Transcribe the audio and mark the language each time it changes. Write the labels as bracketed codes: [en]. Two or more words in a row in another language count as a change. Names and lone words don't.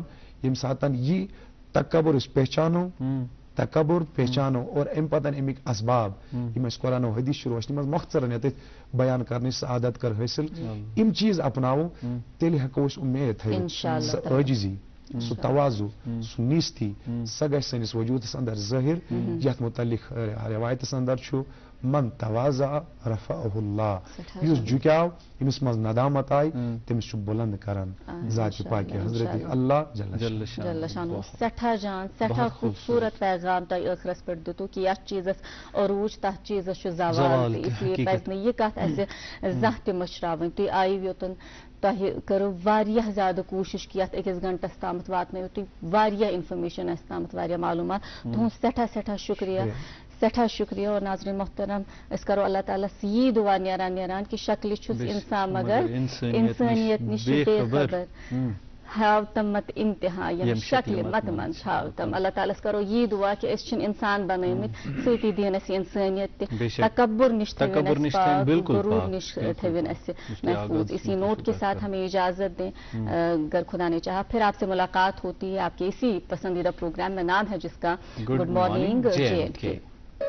[ks] ییٚمہِ ساتہٕ یہِ تکبر أسۍ پہچانو اور امہِ پتہٕ امیِکۍ اسباب یِم أسۍ قرآن و حدیث چھِ روشنی منٛز مۄختصرن ییٚتٮ۪تھ بیان کرنٕچ سعادت کر حٲصِل یِم چیٖز اپناوو تیٚلہِ ہیٚکو أسۍ اُمید تھٲوِتھ سۄ عٲجزی سُہ توازُ سُہ نیٖستی سۄ گژھِ سٲنِس وجوٗدس اندر ظٲہِر یتھ متعلق رٮ۪وایتس اندر چھُ [ar] من تواضع رفعہ اللہ. [ks] یُس جُکیاو ییٚمِس منٛز ندامت آیہِ تٔمِس چھُ بُلند کران ذاتِ پاکہِ حضرت اللہ جل شانہ. سٮ۪ٹھاہ جان سٮ۪ٹھاہ خوٗبصوٗرت پیغام تۄہہِ ٲخرس پٮ۪ٹھ دِتوٗ کہِ یتھ چیٖزس عروٗج تتھ چیٖزس چھُ زوال تہِ اس لیے پزِ نہٕ یہِ کتھ اسہِ زانٛہہ تہِ مٔشراوٕنۍ. تُہۍ آیِو یوٚتن تۄہہِ کٔرٕو واریاہ زیادٕ کوٗشش کہِ یتھ أکِس گنٹس تامتھ واتنٲیِو تُہۍ واریاہ انفارمیشن اسہِ تامتھ واریاہ معلوٗمات. تُہُنٛد سٮ۪ٹھاہ سٮ۪ٹھاہ شُکریہ سٮ۪ٹھاہ شُکریہ. [ur] اور ناظریٖن محترم [ks] أسۍ کرو اللہ تعالیٰ ہس یی دُعا نیران کہِ شکلہِ چھُس انسان مگر انسٲنیت نِش چھُ بے خبر ہاو تم مت انتہا یم شکلہِ مت منٛز ہاو تم. اللہ تعالیٰ ہس کرو یی دُعا کہِ أسۍ چھِنہٕ انسان بنٲومٕتۍ سۭتی دِیِن اَسہِ انسٲنیت تہِ تکبر نِش تھٲوِن اَسہِ پاک غروٗر نِش تھٲوِن اَسہِ محفوظ. [ur] اسی نوٹ کے ساتھ ہمیں اجازت دیں. اگر خدا نے چاہا پھر آپ سے ملاقات ہوتی ہے آپ کے اسی پسندیدہ پروگرام میں نام ہے جس کا [en] good morning [ur] JNK.